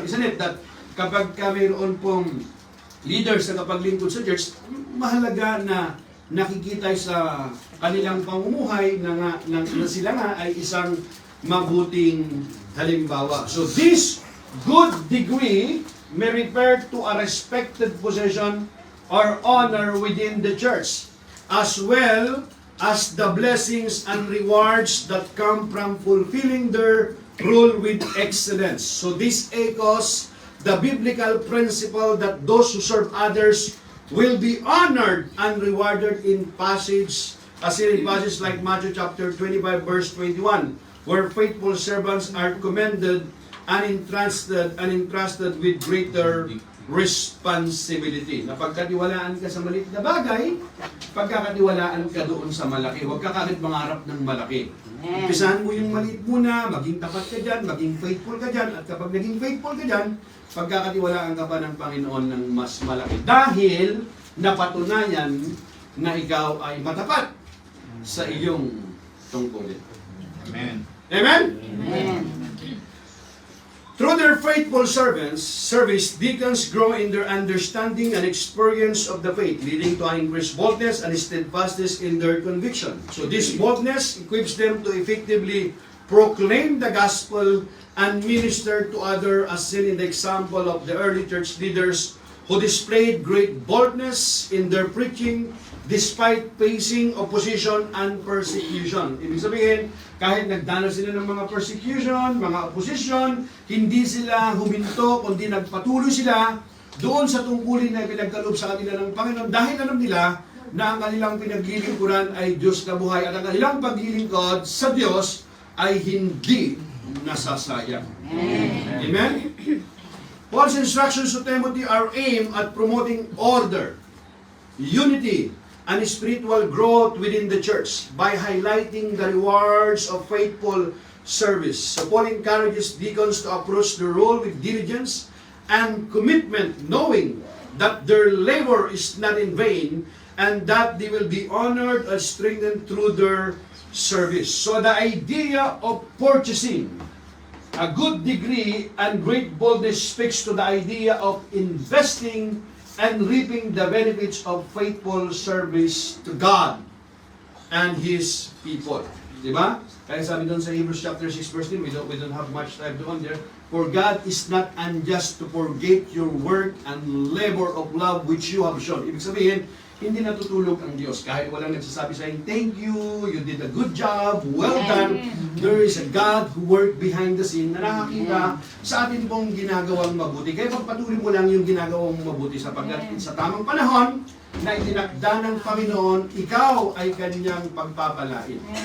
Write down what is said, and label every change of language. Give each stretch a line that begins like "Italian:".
English: Isn't it that
Filipino: kapag mayroon pong leaders na kapaglingkod sa church, mahalaga na nakikita sa kanilang pamumuhay na sila nga ay isang mabuting halimbawa.
English: So this good degree may refer to a respected position or honor within the church, as well as the blessings and rewards that come from fulfilling their role with excellence. So this echoes the biblical principle that those who serve others will be honored and rewarded in passages like Matthew chapter 25 verse 21, where faithful servants are commended and entrusted with greater responsibility.
Filipino: Na pagkatiwalaan ka sa maliit na bagay, pagkakatiwalaan ka doon sa malaki. Huwag ka kagad mangarap ng malaki. Umpisahan mo yung maliit muna, maging tapat ka dyan, maging faithful ka dyan, at kapag naging faithful ka dyan, pagkakatiwalaan ka pa ng Panginoon ng mas malaki. Dahil napatunayan na ikaw ay matapat sa iyong tungkulin. Amen. Amen? Amen.
English: Through their faithful service, deacons grow in their understanding and experience of the faith, leading to an increased boldness and steadfastness in their conviction. So this boldness equips them to effectively proclaim the gospel and minister to others, as seen in the example of the early church leaders who displayed great boldness in their preaching despite facing opposition and persecution.
Filipino: Ibig sabihin, kahit nagdanas sila ng mga persecution, mga opposition, hindi sila huminto, kundi nagpatuloy sila doon sa tungkulin na pinagkaloob sa kanila ng Panginoon, dahil alam nila na ang kanilang pinaglilingkuran ay Diyos na buhay at ang kanilang paglilingkod sa Diyos ay hindi nasasayang. Amen. Amen?
English: Paul's instructions to Timothy are aimed at promoting order, unity, and spiritual growth within the church by highlighting the rewards of faithful service. So Paul encourages deacons to approach the role with diligence and commitment, knowing that their labor is not in vain and that they will be honored and strengthened through their service. So the idea of purchasing a good degree and great boldness speaks to the idea of investing and reaping the benefits of faithful service to God and His people. Diba?
Filipino: Kaya sabi doon sa
English: Hebrews chapter 6 verse 10, we don't have much time to on there. For God is not unjust to forget your work and labor of love which you have shown.
Filipino: Ibig sabihin, hindi natutulog ang Diyos. Kahit walang nagsasabi sa inyo,
English: thank you, you did a good job, well done. There is a God who worked behind the scene
Filipino: na nakakita sa atin pong ginagawang mabuti. Kaya pagpatuloy mo lang yung ginagawang mabuti sapagkat sa tamang panahon na itinakda ng Panginoon, ikaw ay kanyang pagpapalain.